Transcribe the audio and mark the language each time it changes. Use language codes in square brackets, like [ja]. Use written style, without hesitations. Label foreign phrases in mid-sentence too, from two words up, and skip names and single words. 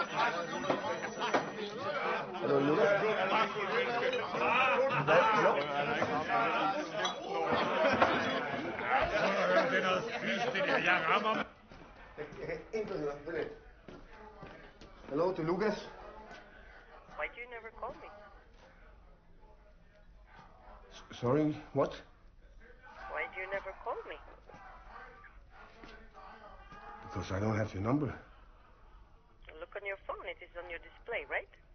[da] Er du nu? Det er noget fisk, det der. Jeg rammer mig. Jeg kan intet høre. Vent lidt. Hallo, det er Lukas. [en] Why do you never call me? Sorry, what? Why do you never call me? Because I don't have your number. Look on your phone. It is on your display, right?